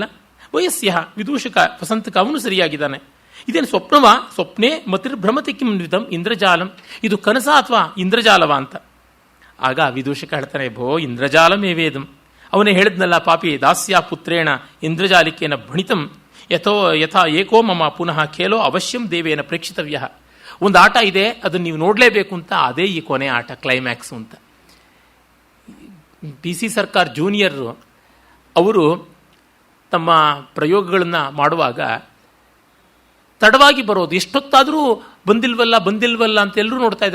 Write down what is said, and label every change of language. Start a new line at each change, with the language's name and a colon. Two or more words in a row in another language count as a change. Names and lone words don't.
Kannada: ವಯಸ್ಯ ವಿದೂಷಕ ವಸಂತಕ, ಅವನು ಸರಿಯಾಗಿದ್ದಾನೆ. ಇದೇನು ಸ್ವಪ್ನವ,
Sanskrit: ಸ್ವಪ್ನೆ ಮತಿರ್ಭ್ರಮತಿ ಕಿಂ ವಿಧಂ ಇಂದ್ರಜಾಲಂ,
Kannada: ಇದು ಕನಸ ಅಥವಾ ಇಂದ್ರಜಾಲವ ಅಂತ. ಆಗ ವಿದೂಷಕ ಹೇಳ್ತಾನೆ,
Sanskrit: ಭೋ ಇಂದ್ರಜಾಲಮೇವೇದಂ,
Kannada: ಅವನೇ ಹೇಳಿದ್ನಲ್ಲ ಪಾಪಿ,
Sanskrit: ದಾಸ್ಯ ಪುತ್ರೇಣ ಇಂದ್ರಜಾಲಿಕೇನ ಭಣಿತಂ ಯಥಾ ಏಕೋ ಮಮ ಪುನಃ ಖೇಲೋ ಅವಶ್ಯಂ ದೇವೇನ ಪ್ರೇಕ್ಷಿತವ್ಯ.
Kannada: ಒಂದು ಆಟ ಇದೆ, ಅದನ್ನು ನೀವು ನೋಡಲೇಬೇಕು ಅಂತ, ಅದೇ ಈ ಕೊನೆ ಆಟ, ಕ್ಲೈಮ್ಯಾಕ್ಸು ಅಂತ. PC ಸರ್ಕಾರ್ ಜೂನಿಯರ್ ಅವರು ತಮ್ಮ ಪ್ರಯೋಗಗಳನ್ನು ಮಾಡುವಾಗ ತಡವಾಗಿ ಬರೋದು, ಎಷ್ಟೊತ್ತಾದರೂ ಬಂದಿಲ್ವಲ್ಲ ಅಂತ ಎಲ್ಲರೂ ನೋಡ್ತಾ ಇದ್ದಾರೆ.